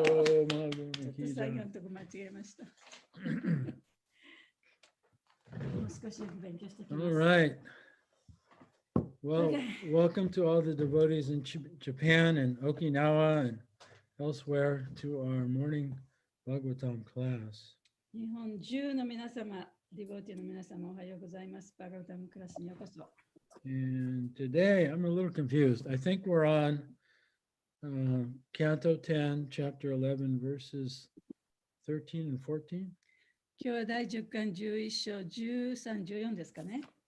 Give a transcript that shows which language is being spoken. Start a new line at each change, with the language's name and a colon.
Japanese: ちょっと最後のとこ間違えました。もう少し勉強してきます。
English: All right. Well, welcome to all the devotees in Japan and Okinawa and elsewhere to our morning Bhagavatam class.
Japanese: 日本中の皆様、ディボーティーの皆様、おはようございます。バガウタムクラスにようこそ。
English: And today I'm a little confused. I think we're on Canto 10, Chapter 11, verses 13 and 14.
Japanese: 今日は第10巻11章13、14ですかね。